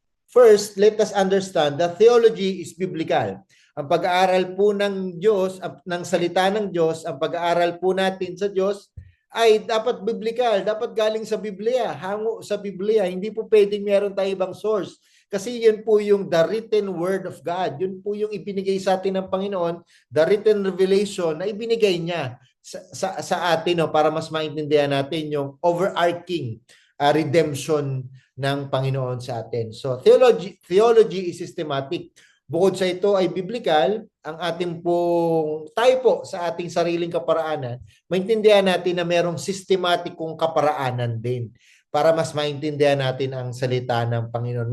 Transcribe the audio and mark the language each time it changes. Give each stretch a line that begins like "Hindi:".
English: First, let us understand that theology is biblical.
Filipino: Ang pag-aaral po ng Diyos, ng salita ng Diyos, ang pag-aaral po natin sa Diyos ay dapat biblical, dapat galing sa Biblia, hango sa Biblia. Hindi po pwedeng meron tayo ibang source. Kasi yun po yung
English: the written word of God.
Filipino: Yun po yung ibinigay sa atin ng Panginoon,
English: the written revelation
Filipino: na ibinigay niya sa atin, no, para mas maintindihan natin yung overarching redemption ng Panginoon sa atin.
English: So theology is systematic.
Filipino: Bukod sa ito ay biblical, ang ating pong tayo po sa ating sariling kaparaanan, maintindihan natin na merong sistematikong kaparaanan din para mas maintindihan natin ang salita ng Panginoon.